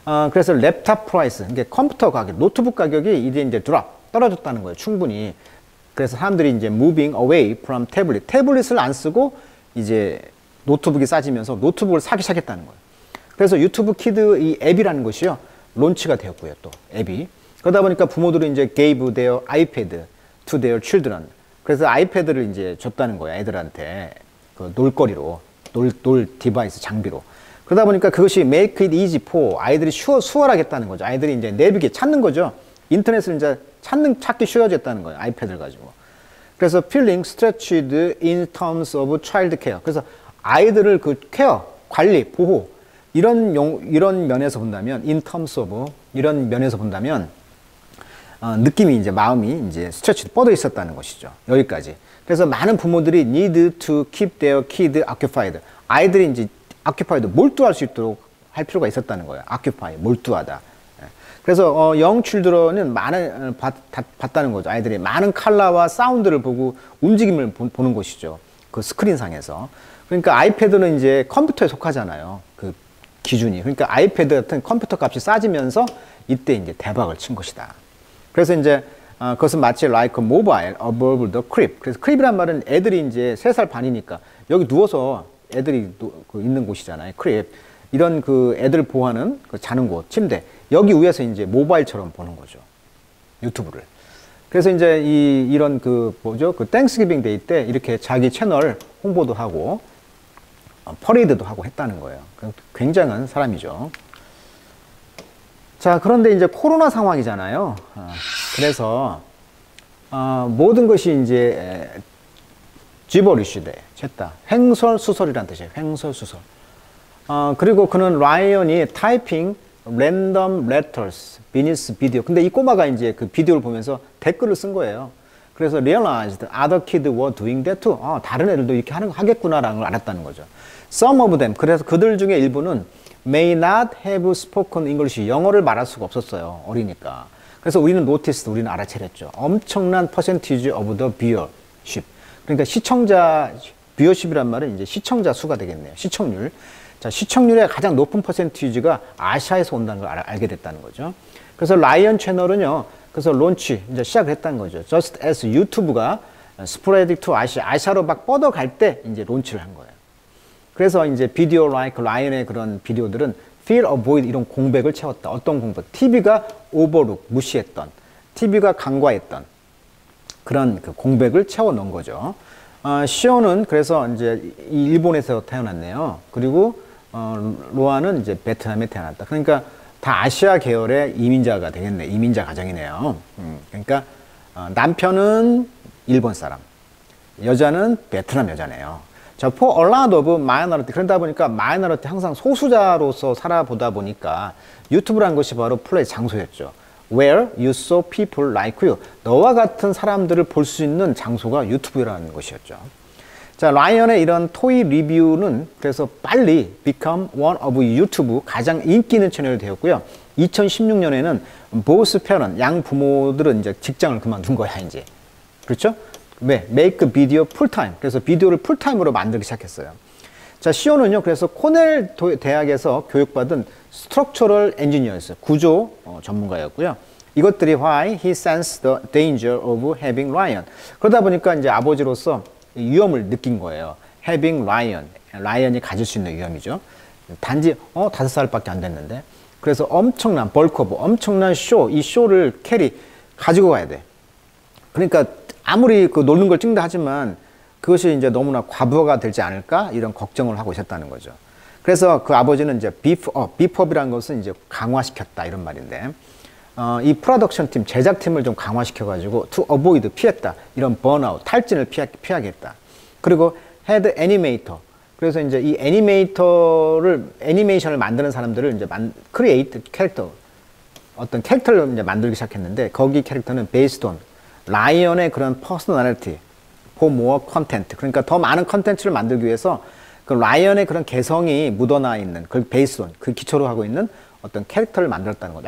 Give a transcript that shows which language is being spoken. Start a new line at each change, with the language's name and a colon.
Korean: 그래서 랩탑 프라이스, 이게 컴퓨터 가격, 노트북 가격이 이제 떨어졌다는 거예요. 충분히. 그래서 사람들이 이제
English: moving away from
Korean: 태블릿, 태블릿을 안 쓰고 이제 노트북이 싸지면서 노트북을 사기 시작했다는 거예요. 그래서 유튜브 키드 이 앱이라는 것이요, 론치가 되었고요. 또 앱이. 그러다 보니까 부모들은 이제
English: gave their iPad to their children.
Korean: 그래서 아이패드를 이제 줬다는 거예요. 애들한테. 그 놀거리로, 놀 디바이스 장비로. 그러다 보니까 그것이
English: make it easy for,
Korean: 아이들이 수월하겠다는 거죠. 아이들이 이제 내비게 찾는 거죠. 인터넷을 이제 찾기 쉬워졌다는 거예요. 아이패드를 가지고. 그래서
English: feeling stretched in terms of child care.
Korean: 그래서 아이들을 그 케어, 관리, 보호, 이런 면에서 본다면,
English: in terms of,
Korean: 이런 면에서 본다면, 느낌이 이제 마음이 이제 스트레치 뻗어 있었다는 것이죠. 여기까지. 그래서 많은 부모들이
English: need to keep their kid occupied.
Korean: 아이들이 이제 occupied, 몰두할 수 있도록 할 필요가 있었다는 거예요. occupy, 몰두하다. 그래서
English: young children
Korean: 은 많은 봤다는 거죠. 아이들이 많은 컬러와 사운드를 보고 움직임을 보는 것이죠. 그 스크린상에서. 그러니까 아이패드는 이제 컴퓨터에 속하잖아요. 그 기준이. 그러니까 아이패드 같은 컴퓨터 값이 싸지면서 이때 이제 대박을 친 것이다. 그래서 이제 그것은 마치
English: like a mobile above the crib.
Korean: 그래서 crib이란 말은 애들이 이제 3살 반이니까 여기 누워서 애들이 있는 곳이잖아요.
English: crib.
Korean: 이런 그 애들 보호하는 그 자는 곳, 침대. 여기 위에서 이제 모바일처럼 보는 거죠. 유튜브를. 그래서 이제 이런 그 땡스기빙 데이 때 이렇게 자기 채널 홍보도 하고 퍼레이드도 하고 했다는 거예요. 굉장한 사람이죠. 자, 그런데 이제 코로나 상황이잖아요. 그래서 모든 것이 이제 지버리쉬돼, 됐다. 횡설수설이란 뜻이에요. 횡설수설. 그리고 그는 라이언이 타이핑 랜덤 레터스 비니스 비디오. 근데 이 꼬마가 이제 그 비디오를 보면서 댓글을 쓴 거예요.
English: 그래서 realized other kids were doing that too.
Korean: 다른 애들도 이렇게 하겠구나라는 걸 알았다는 거죠.
English: Some of them.
Korean: 그래서 그들 중에 일부는
English: may not have spoken English.
Korean: 영어를 말할 수가 없었어요. 어리니까. 그래서 우리는 noticed, 우리는 알아차렸죠. 엄청난
English: percentage of the viewership.
Korean: 그러니까 viewership이란 말은 이제 시청자 수가 되겠네요. 시청률. 자, 시청률의 가장 높은 퍼센티지가 아시아에서 온다는 걸 알게 됐다는 거죠. 그래서 라이언 채널은요, 그래서 론치, 이제 시작을 했다는 거죠.
English: Just as
Korean: 유튜브가
English: spread to
Korean: 아시아로 막 뻗어갈 때 이제 론치를 한 거예요. 그래서 이제 비디오 like 라이언의 그런 비디오들은
English: fill a void,
Korean: 이런 공백을 채웠다. 어떤 공백? TV가 overlook, 무시했던, TV가 간과했던 그런 그 공백을 채워 넣은 거죠. 시온은 그래서 이제 일본에서 태어났네요. 그리고 로아는 이제 베트남에 태어났다. 그러니까 다 아시아 계열의 이민자가 되겠네. 이민자 가정이네요. 그러니까 남편은 일본 사람, 여자는 베트남 여자네요. 자,
English: for a lot of minority.
Korean: 그러다 보니까 minority, 항상 소수자로서 살아보다 보니까 유튜브라는 것이 바로 플레이 장소였죠.
English: Where you saw people like you.
Korean: 너와 같은 사람들을 볼 수 있는 장소가 유튜브라는 것이었죠. 자, 라이언의 이런 토이 리뷰는 그래서 빨리
English: become one of
Korean: 유튜브 가장 인기 있는 채널이 되었고요. 2016년에는
English: both parent,
Korean: 양 부모들은 이제 직장을 그만둔 거야, 이제. 그렇죠? 왜?
English: make video full time.
Korean: 그래서 비디오를 풀타임으로 만들기 시작했어요. 자, 시온은요, 그래서 코넬 대학에서 교육받은 스트럭처럴 엔지니어였어요. 구조 전문가였고요. 이것들이
English: why he sensed the danger of having Ryan.
Korean: 그러다 보니까 이제 아버지로서 위험을 느낀 거예요.
English: having Ryan.
Korean: 라이언이 가질 수 있는 위험이죠. 단지 5살밖에 안 됐는데. 그래서 엄청난 벌크업, 엄청난 쇼, 이 쇼를 캐리 가지고 가야 돼. 그러니까 아무리 그 노는 걸 찍는다 하지만 그것이 이제 너무나 과부하가 되지 않을까 이런 걱정을 하고 있었다는 거죠. 그래서 그 아버지는 이제 비프업이라는 것은 이제 강화시켰다 이런 말인데, 이 프로덕션 팀, 제작팀을 좀 강화시켜가지고
English: to avoid,
Korean: 피했다. 이런 번아웃, 탈진을 피하겠다.
English: 그리고 head animator.
Korean: 그래서 이제 이 애니메이션을 만드는 사람들을 이제 create 캐릭터, 어떤 캐릭터를 이제 만들기 시작했는데, 거기 캐릭터는
English: based on
Korean: 라이언의 그런 personality,
English: for more content.
Korean: 그러니까 더 많은 컨텐츠를 만들기 위해서 그 라이언의 그런 개성이 묻어나 있는, 그 based on, 그 기초로 하고 있는 어떤 캐릭터를 만들었다는 거죠.